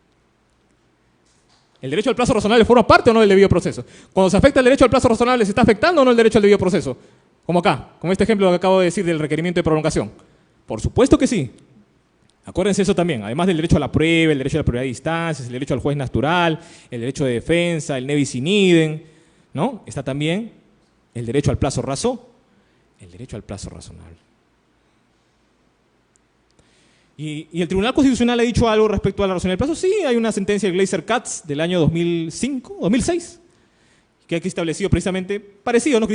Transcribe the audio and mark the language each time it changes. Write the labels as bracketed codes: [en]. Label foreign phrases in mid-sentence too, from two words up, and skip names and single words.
[es] ¿El derecho al plazo razonable forma parte o no del debido proceso? Cuando se afecta el derecho al plazo razonable, ¿se está afectando o no el derecho al debido proceso? Como acá, como este ejemplo que acabo de decir del requerimiento de prolongación. Por supuesto que sí. Acuérdense eso también, además del derecho a la prueba, el derecho a la prioridad de distancias, el derecho al juez natural, el derecho de defensa, el [la] nebis in idem, [es] ¿no? Está también el derecho al plazo el derecho al plazo razonable. Y el Tribunal Constitucional ha dicho algo respecto a la razonabilidad del plazo. Sí, hay una sentencia de Glaser-Katz del año 2006, que aquí establecido precisamente, parecido, ¿no?